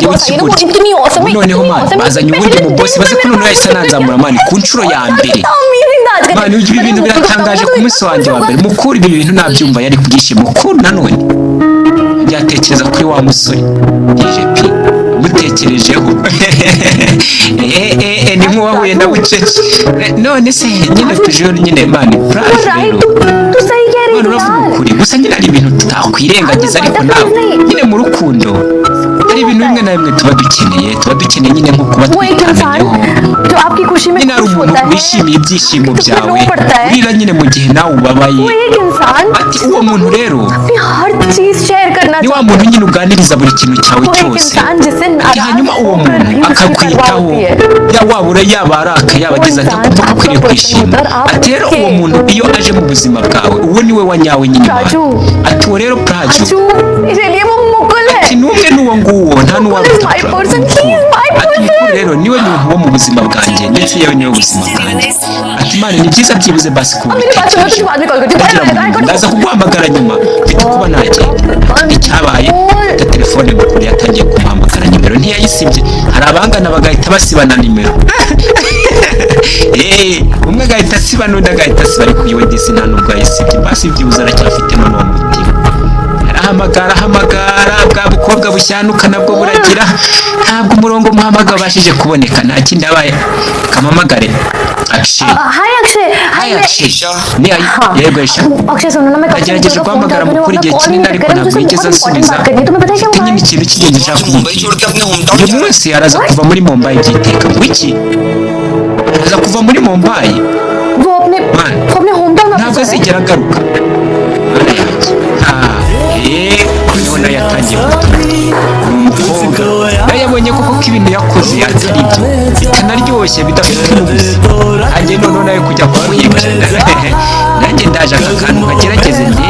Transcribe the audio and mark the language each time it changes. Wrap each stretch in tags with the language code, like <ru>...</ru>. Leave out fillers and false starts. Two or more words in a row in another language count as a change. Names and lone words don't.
<rw>w'ikigoryi noneho mani bazanye ubundi mu bosi baze ko noneho yahise ananzamura mani ku nshuro ya mbere mani ibi bintu biratangaje ku munsi wanjye wa mbere mukuru ibi bintu nabyumva yari kubyishima mukuru nanone byatekereza kuri wa musore DJP mutekerejeho ni nk'uwahuye na bucece none se nyine tujuru nyine mani plage rero</rw> <hi>तू सही कह रही</hi> <rw>none</rw> <hi>थी</hi> <rw>uravuga</rw> <hi>यार</hi> <rw>ukuri gusa nyine hari ibintu tutakwirengagiza ariko nawe nyine mu rukundo hari ibintu bimwe na bimwe tuba dukeneye nyine nko kuba</rw> <hi>वो एक इंसान</hi> <rw>twitamenyeho</rw> <hi>जो आपकी खुशी में</hi> <rw>nyine hari</rw> <hi>खुश</hi> <rw>umuntu</rw> <hi>होता है</hi> <rw>wishimiye ibyishimo byawe</rw> <hi>पड़ता है</hi> <rw>urira nyine mu gihe nawe ubabaye</rw> <hi>वो एक इंसान</hi> <rw>ati uwo muntu rero</rw> <hi>अपनी हर चीज शेयर करना</hi> <rw>ni wa</rw> <hi>चाहता</hi> <rw>muntu</rw> <hi>है</hi> <rw>nyine uganiriza buri kintu cyawe</rw> <hi>वो एक</hi> <rw>cyose</rw> <hi>इंसान जिसे</hi> <rw>ati hanyuma uwo muntu akakwitaho wabura yaba araka yaba agize ati kumva ko ukwiriye kwishima ati rero uwo muntu iyo aje mu buzima bwawe uwo niwe wanyawe nyine ati uwo rero plage</rw> <hi>इसलिए वो मुकुल है</hi> <rw>ati n'umwe n'uwo nguwo nta n'uwaruta</rw> <en>my person he is my</en> <rw>ati mukuru</rw> <en>person</en> <rw>rero niwe muntu wo mu buzima bwanjye ndetse yewe niwe ubuzima bwanjye ati mane ni byiza byibuze basi</rw> <hi>मेरी बात सुनो तुझे बाद में कॉल करती हूँ</hi> <rw>ndaza kuguhamagara nyuma mfite kuba nagenda icyabaye ta telefone mukuru yatangiye kumuhamagara nimero ntiyayisibye hari abangana bagahita basibana nimero umwe agahita asiba n'undi agahita asiba ariko iwe disi nta nubwo yayisibye basi byibuze aracyafite n'uwo mutima arahamagara bwa bukobwa bushyanuka nabwo buragira ntabwo umurongo muhamagara wabashije kuboneka nta kindi abaye kamamagare Akshay</rw> <hi>हाय अक्षय</hi> <rw>Hi Akshay ni yego Aisha</rw> <hi>अक्षय सुनो ना मैं कब से</hi> <rw>nagerageje guhamagara mukuru igihe kinini ariko ntabwo yigeze asubiza</rw> <hi>तुम्हें पता है क्या</hi> <rw>mfite</rw> <hi>हुआ</hi> <rw>nyine ikintu cy'ingenzi nshaka kumubwira</rw> <hi>छोड़ के अपने</hi> <en>home town</en> <rw>uyu munsi araza kuva muri Mumbai byiteka wiki araza kuva muri Mumbai</rw> <hi>वो अपने</hi> <en>home town</en> <rw>ntabwo azigera agaruka mana yanjye noneho nayo yatangiye gutora ni umukobwa nayo yabonye koko ko ibintu yakoze atari byo bitanaryoshye bidafite umuguzi nanjye noneho nayo kujya kumuhiga nanjye ndaje aka kantu kagerageze</rw>